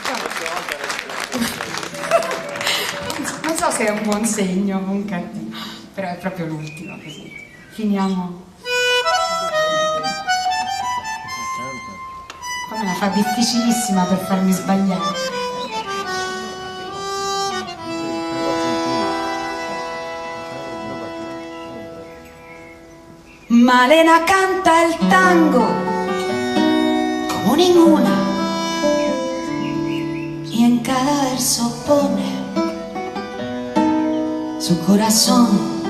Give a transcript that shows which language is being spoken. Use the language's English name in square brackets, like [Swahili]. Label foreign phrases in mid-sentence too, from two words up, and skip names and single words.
[Italian] Non so se è un buon segno o un cattivo, però è proprio l'ultimo, così. Finiamo... Me la fa difficilissima per farmi sbagliare. [Spanish] Malena canta el tango como ninguna y en cada verso pone su corazón.